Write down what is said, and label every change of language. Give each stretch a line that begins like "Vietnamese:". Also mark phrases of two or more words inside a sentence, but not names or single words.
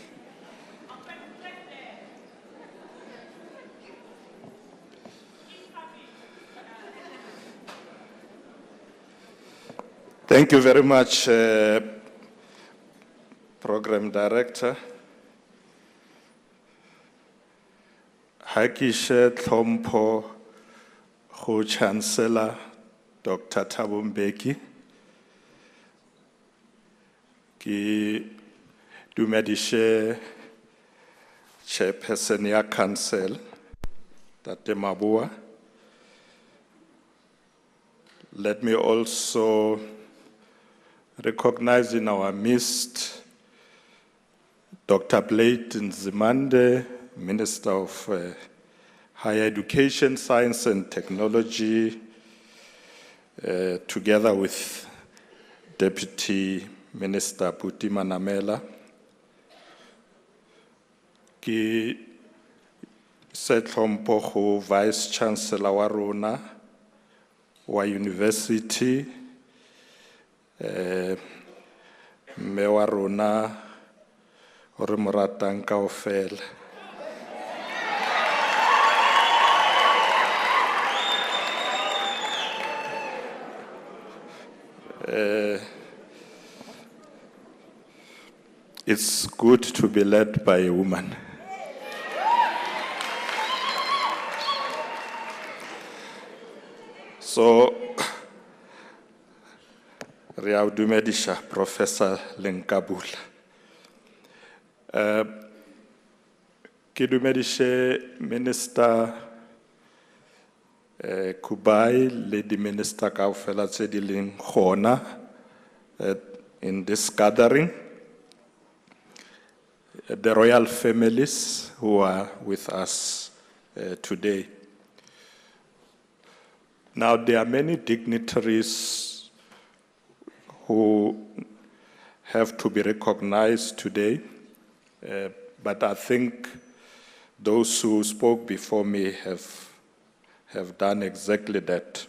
English: Thank you very much, Program Director.
Tswana: Ha ke she tlhompho go Chancellor Dr. Thabo Mbeki. Ke dumedishe Chairperson ya Council, Tate Mabua.
English: Let me also recognize in our midst Dr. Blade Nzimande, Minister of Higher Education, Science and Technology, together with Deputy Minister Buti Manamela.
Tswana: Ki se tlhompho go Vice Chancellor wa rona wa University, mme wa rona o re mo ratang kaofela.
English: It's good to be led by a woman. So,
Tswana: re a o dumedisha Professor Lenkabula. Ke dumedishe Minister Kubai le di Minister kaofela tse di leng gona
English: in this gathering. the royal families who are with us today. Now, there are many dignitaries who have to be recognized today, but I think those who spoke before me have done exactly that.